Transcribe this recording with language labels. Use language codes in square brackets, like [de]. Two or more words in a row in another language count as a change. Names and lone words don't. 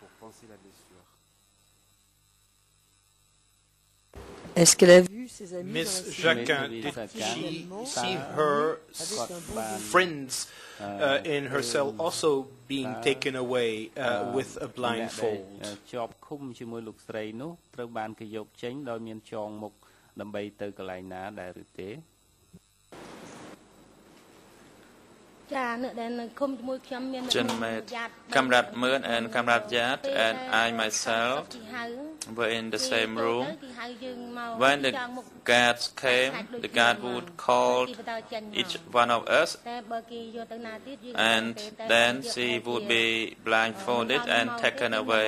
[en] Miss Jacquin, did she see her friends in her cell also being taken away with a blindfold? [km] ជាប់ឃុំជាមួយលោកស្រីនោះត្រូវបានគេយកចេញដោយមានចងមុខដើម្បីទៅកន្លែងណាដែរឬទេ [en] Comrade Nguyen and Comrade Yat and I myself were in the same room. When the guards came, the guard would call each one of us, and then she would be blindfolded and taken away.